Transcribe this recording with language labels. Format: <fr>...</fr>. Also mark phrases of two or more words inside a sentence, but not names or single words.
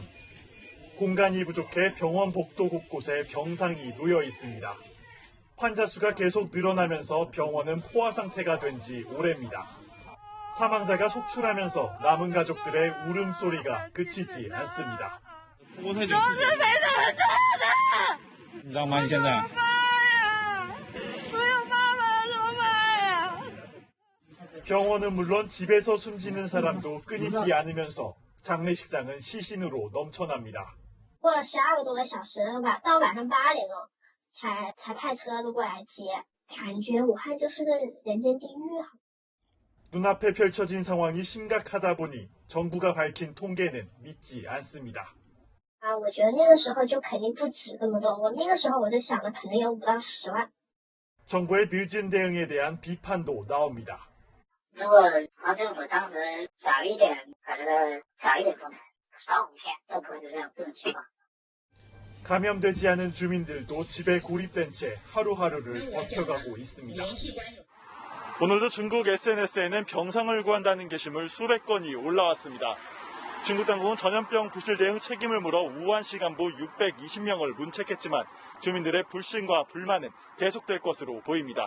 <ko>공간이 부족해 병원 복도 곳곳에 병상이 놓여 있습니다. 환자 수가 계속 늘어나면서 병원은 포화 상태가 된 지 오래입니다. 사망자가 속출하면서 남은 가족들의 울음소리가 그치지 않습니다.</ko> <zh>你知道吗？你现在。</zh> <ko>병원은 물론 집에서 숨지는 사람도 끊이지 않으면서 장례식장은 시신으로 넘쳐납니다.</ko> <zh>过了12个多个小时，到晚上8点了，才派车都过来接。感觉武汉就是个人间地狱啊！</zh> <ko>눈앞에 펼쳐진 상황이 심각하다 보니 정부가 밝힌 통계는 믿지 않습니다.</ko> <zh>我觉得那个时候就肯定不止这么多。我那个时候我就想了，可能有5到10万。</zh> <ko>정부의 늦은 대응에 대한 비판도 나옵니다.</ko> <zh>如果华政府当时早一点，可能早一点封城，少5天都不会是这种情况。</zh> <ko>감염되지 않은 주민들도 집에 고립된 채 하루하루를 버텨가고 있습니다. 오늘도 중국 SNS에는 병상을 구한다는 게시물 수백 건이 올라왔습니다. 중국 당국은 전염병 부실 대응 책임을 물어 우한시 간부 620명을 문책했지만 주민들의 불신과 불만은 계속될 것으로 보입니다.</ko>